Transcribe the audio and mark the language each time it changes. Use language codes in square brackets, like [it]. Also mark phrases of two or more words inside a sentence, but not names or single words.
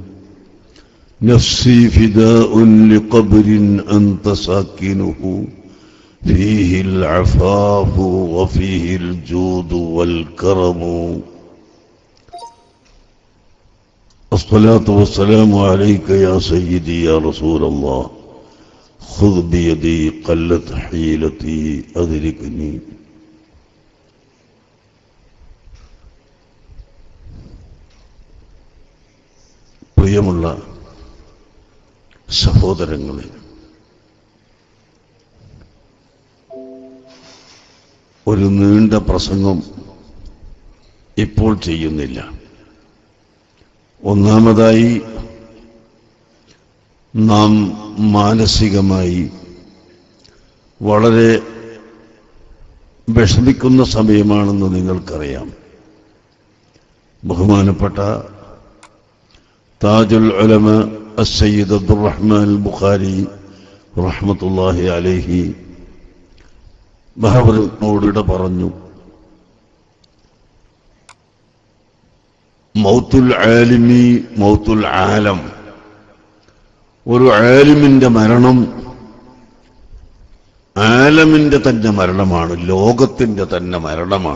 [ar] نفسي فداء لقبر أنت ساكنه فيه العفاف وفيه الجود والكرم. الصلاة والسلام عليك يا سيدي يا رسول الله. خذ بيدي قلت حيلتي أدركني. [ml] പ്രിയമുള്ള സഹോദരങ്ങളെ, ഒരു നീണ്ട പ്രസംഗം ഇപ്പോൾ ചെയ്യുന്നില്ല. ഒന്നാമതായി നാം മാനസികമായി വളരെ വിഷമിക്കുന്ന സമയമാണെന്ന് നിങ്ങൾക്കറിയാം. ബഹുമാനപ്പെട്ട താജുൽ ഉലമ [ar] السيد عبد الرحمن البخاري رحمة الله عليه [ml] മഹാവരോട് പറഞ്ഞു, [ar] موت العالم موت العالم. [ml] ഒരു ആലിമിന്റെ മരണം ആലമിന്റെ തന്നെ മരണമാണ്, ലോകത്തിന്റെ തന്നെ മരണമാണ്.